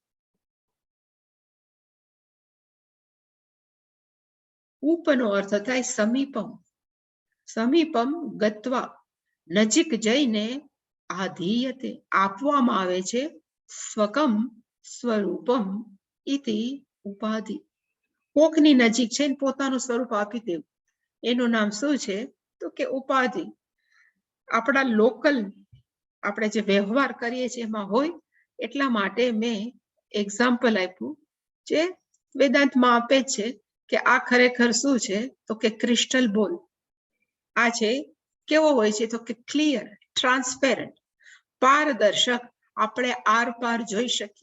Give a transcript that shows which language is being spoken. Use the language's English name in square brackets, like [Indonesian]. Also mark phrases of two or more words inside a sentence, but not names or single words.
[Gujarati] ઉપનો અર્થ થાય સમીપમ. [Sanskrit] समीपम गत्वा, [Gujarati] નજીક જઈને, આધીયતે આપવામાં આવે છે, [Sanskrit] स्वकम स्वरूपम, इति उपाधि। [Gujarati] કોકની નજીક છે પોતાનું સ્વરૂપ આપી દેવું, એનું નામ શું છે તો કે ઉપાધિ। આપડા લોકલ આપણે જે વ્યવહાર કરીએ છીએ એમાં હોય એટલા માટે મેં એક્ઝામ્પલ આપ્યું જે વેદાંતમાં આપે છે કે આ ખરેખર શું છે તો કે [English] crystal ball. [Gujarati] આ છે કેવો હોય છે તો કે [English] clear, transparent, [Gujarati] પારદર્શક, આપણે આર પાર જોઈ શકીએ.